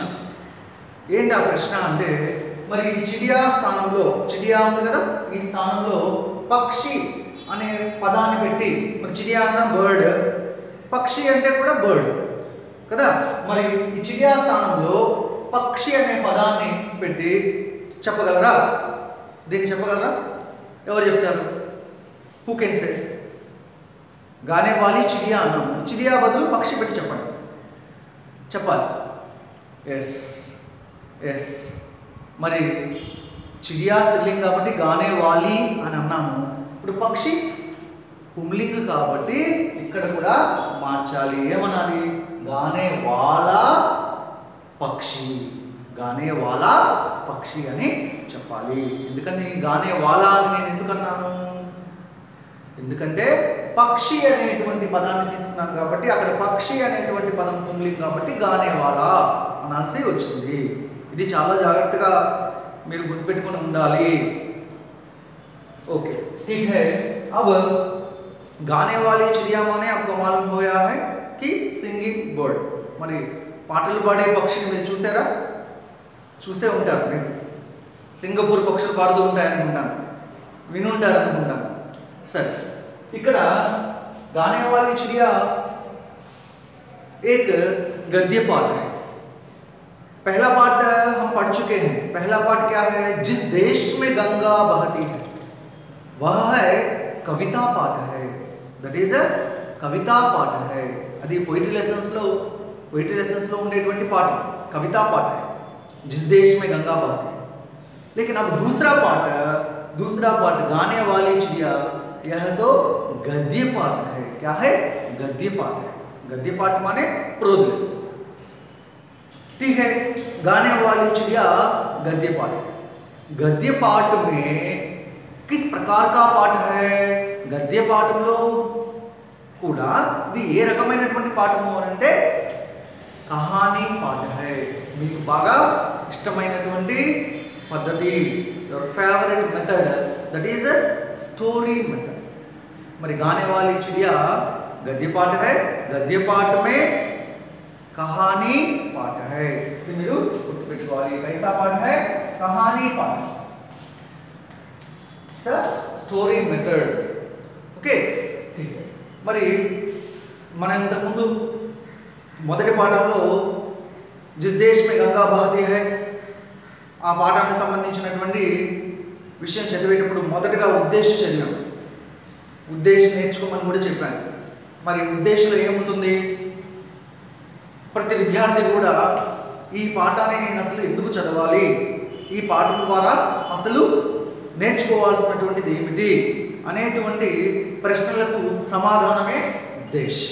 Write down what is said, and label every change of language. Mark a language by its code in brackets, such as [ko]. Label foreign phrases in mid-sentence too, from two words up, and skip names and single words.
[te] ఏంటి ఆ ప్రశ్న అంటే మరి ఈ చిడియా స్థానంలో, చిడియా ఉంది కదా, ఈ స్థానంలో పక్షి అనే పదాన్ని పెట్టి, మరి చిడియా అన్న బర్డ్, పక్షి అంటే కూడా బర్డ్ కదా. మరి ఈ చిడియా స్థానంలో పక్షి అనే పదాన్ని పెట్టి చెప్పగలరా? దీన్ని చెప్పగలరా? ఎవరు చెప్తారు? [en] who can say? [te] గానే వాలి చిడియా అన్నాము, చిడియా బదులు పక్షి పెట్టి చెప్పాలి. ఎస్. మరి చిడియా స్త్రీలింగ్ కాబట్టి [hi] गाने वाली [te] అని అన్నాము. ఇప్పుడు పక్షి పుంలింగ కాబట్టి ఇక్కడ కూడా మార్చాలి. ఏమనాలి? [hi] गाने वाला पक्षी, गाने वाला पक्षी [te] అని చెప్పాలి. ఎందుకని [hi] गाने वाला [te] అని నేను ఎందుకన్నాను? ఎందుకంటే పక్షి అనేటువంటి పదాన్ని తీసుకున్నాను కాబట్టి అక్కడ పక్షి అనేటువంటి పదం పుంలింగ కాబట్టి [hi] गाने वाला [te] అనాల్సి వచ్చింది. ఇది చాలా జాగ్రత్తగా మీరు గుర్తుపెట్టుకొని ఉండాలి. [hi] ओके, ठीक है। अब गाने वाली चिड़िया माने आपको मालूम हो गया है कि [en] singing bird. [te] మరి పాటలు పాడే పక్షిని మీరు చూసారా? చూసే ఉంటారు. మీరు సింగపూర్ పక్షులు పాడుతూ ఉంటాయి అనుకుంటాను, వినుంటారు అనుకుంటాను. సరే, ఇక్కడ [hi] గానే వాली चिड़िया एक गद्य पाठ है। पहला पाठ हम पढ़ चुके हैं। पहला पाठ क्या है? जिस देश में गंगा बहती है, वह है कविता पाठ है। [en] that is [hi] कविता पाठ है। అది [en] poetry lessons [te] లో ఉండేటువంటి పాఠం [hi] कविता पाठ है, जिस देश में गंगा बहती है। लेकिन अब दूसरा पाठ गाने वाली चिड़िया, यह तो गद्य पाठ है। क्या है? गद्य पाठ है। गद्य पाठ माने [en] prose lesson. [hi] ठीक है, गाने वाली चिड़िया गद्य पाठ है। गद्य पाठ में किस प्रकार का पाठ है? [te] गद्य పాఠంలో కూడా ఇది ఏ రకమైనటువంటి పాఠము అంటే [hi] कहानी पाठ है। [te] మీకు బాగా ఇష్టమైనటువంటి పద్ధతి, [en] your favorite method, that is a story method। [hi] మరి गाने वाली चिड़िया गद्य पाठ है। गद्य पाठ में कहानी पाठ है। [te] ఇది మీరు గుర్తుపెట్టుకోవాలి। [hi] कैसा पाठ है? कहानी पाठ, [en] story method. [te] ఓకే, మరి మనం ఇంతకుముందు మొదటి పాఠంలో జిస్ దేశ్ మే గంగా బహతీ హై ఆ పాఠానికి సంబంధించినటువంటి విషయం చదివేటప్పుడు మొదటగా ఉద్దేశం చదివాం, ఉద్దేశం నేర్చుకోమని కూడా చెప్పాను। మరి ఉద్దేశంలో ఏముంటుంది? ప్రతి విద్యార్థి కూడా ఈ పాఠాన్ని అసలు ఎందుకు చదవాలి, ఈ పాఠం ద్వారా అసలు నేర్చుకోవాల్సినటువంటిది ఏమిటి అనేటువంటి ప్రశ్నలకు సమాధానమే ఉద్దేశం।